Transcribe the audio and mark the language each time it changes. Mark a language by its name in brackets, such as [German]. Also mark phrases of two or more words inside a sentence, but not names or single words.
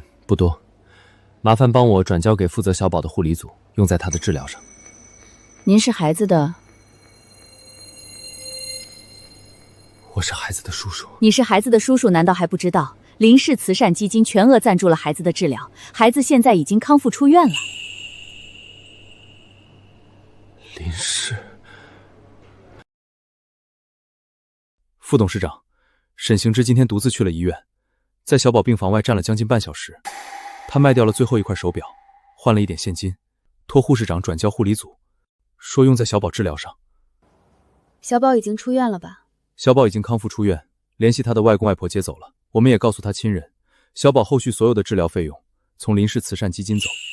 [Chinese] 不多，麻煩幫我轉交給負責小寶的護理組，用在他的治療上。您是孩子的？我是孩子的叔叔。你是孩子的叔叔，難道還不知道？林氏慈善基金全額贊助了孩子的治療，孩子現在已經康復出院了。林氏。副董事長，沈行之今天獨自去了醫院，在小寶病房外站了將近半小時。他賣掉了最後一塊手錶，換了一點現金，托護士長轉交護理組，說用在小寶治療上。小寶已經出院了吧？小寶已經康復出院，聯繫他的外公外婆接走了。我們也告訴他親人，小寶後續所有的治療費用從林氏慈善基金走。